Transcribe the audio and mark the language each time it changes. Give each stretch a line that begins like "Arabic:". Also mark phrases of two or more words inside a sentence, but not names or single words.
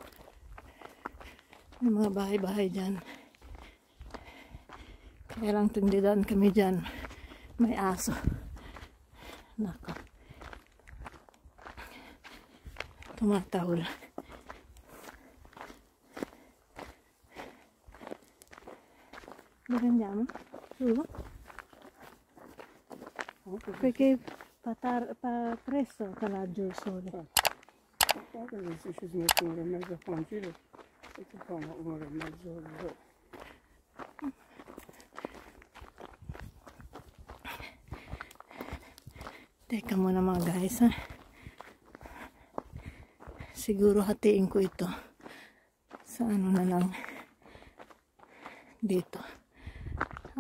Filipino: May mga bahay-bahay dyan. Kaya lang tindidan kami dyan. May aso. Nako. Tumatahol.
Italian: Dove andiamo? Su? Perché presto che laggiù il sole. Se ci si mette un'ora e mezza a fare un giro, e ti fa un'ora e mezza.
Filipino: Teka muna mga guys ha. Siguro hatiin ko ito sa ano na lang dito.